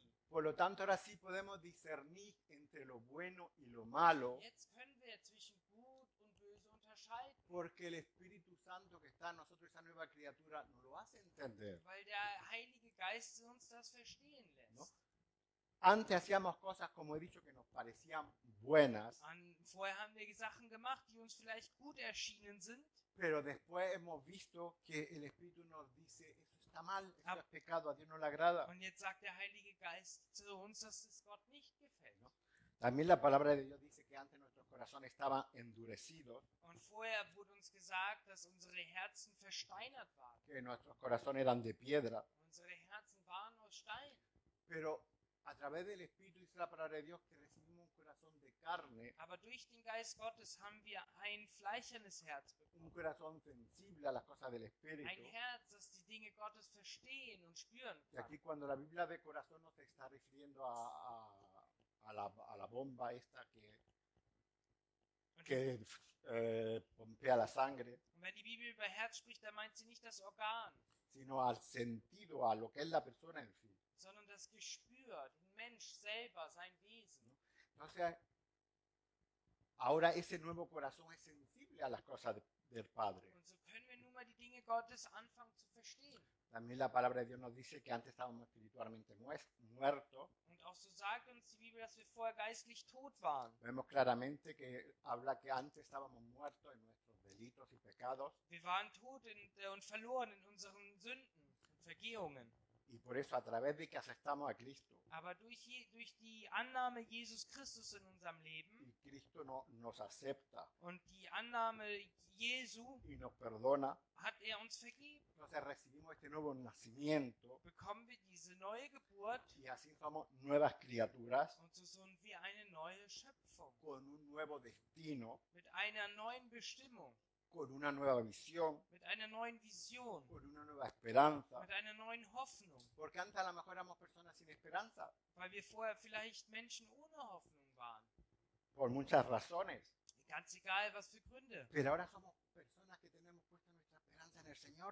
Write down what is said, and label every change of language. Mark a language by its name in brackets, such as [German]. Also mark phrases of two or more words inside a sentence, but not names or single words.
[Spanish] Por lo tanto, ahora sí podemos discernir entre lo bueno y lo malo, [German] Jetzt können wir zwischen Gut und Böse unterscheiden, [Spanish] porque el Espíritu Santo que está en nosotros, esa nueva criatura, nos lo hace entender. [German] weil der Heilige Geist uns das verstehen lässt. [Spanish] ¿No? Antes hacíamos cosas, como he dicho, que nos parecían buenas, [German] Vorher haben wir Sachen gemacht, die uns vielleicht gut erschienen sind, [Spanish] pero después hemos visto que el Espíritu nos dice, eso está mal, eso es pecado, a Dios no le agrada. [German] und jetzt sagt der Heilige Geist zu uns, dass es Gott nicht gefällt. [Spanish] ¿No? También la palabra de Dios dice que antes nuestros corazones estaban endurecidos, [German] Und vorher wurde uns gesagt, dass unsere Herzen versteinert waren. [Spanish] que nuestros corazones eran de piedra, [German] Unsere Herzen waren aus Stein. [Spanish] pero a través del Espíritu dice la palabra de Dios que recibimos un corazón de carne, [German] Aber durch den Geist Gottes haben wir ein fleischernes Herz bekommen. [Spanish] un corazón sensible a las cosas del Espíritu. [German] Ein Herz, das die Dinge Gottes verstehen und spüren [Spanish] Y [German] kann. [Spanish] aquí cuando la Biblia de corazón no se está refiriendo a la bomba esta [German] Und, [Spanish] que pompea la sangre, [German] und wenn die Bibel über Herz spricht, dann meint sie nicht das Organ, [Spanish] sino al sentido, a lo que es la persona en sí. [German] sondern das Gespür, den Mensch selber, sein Wesen. [Spanish] Entonces, ahora ese nuevo corazón es sensible a las cosas del Padre. [German] Und so können wir nun mal die Dinge Gottes anfangen zu verstehen. [Spanish] También la palabra de Dios nos dice que antes estábamos espiritualmente muertos. [German] Und auch so sagt uns die Bibel, dass wir vorher geistlich tot waren. [Spanish] Vemos claramente que habla que antes estábamos muertos en nuestros delitos y pecados. [German] Wir waren tot und verloren in unseren Sünden und Vergehungen. [Spanish] Y por eso, a través de que aceptamos a Cristo, [German] Aber durch die Annahme Jesus Christus in unserem Leben [Spanish] y Cristo nos acepta [German] und die Annahme Jesu [Spanish] y nos perdona, [German] hat er uns vergeben. [Spanish] entonces recibimos este nuevo nacimiento [German] Bekommen wir diese neue Geburt [Spanish] y así somos nuevas criaturas [German] und so sind wir eine neue Schöpfung [Spanish] con un nuevo destino, [German] mit einer neuen Bestimmung, [Spanish] con una nueva visión, [German] mit einer neuen Vision, [Spanish] con una nueva esperanza. [German] mit einer neuen Hoffnung, [Spanish] Porque antes a lo mejor éramos personas sin esperanza, [German] weil wir vorher vielleicht Menschen ohne Hoffnung waren. [Spanish] por muchas razones. [German] Ganz egal, was für Gründe. [Spanish] Pero ahora somos personas que tenemos puesta nuestra esperanza en el Señor.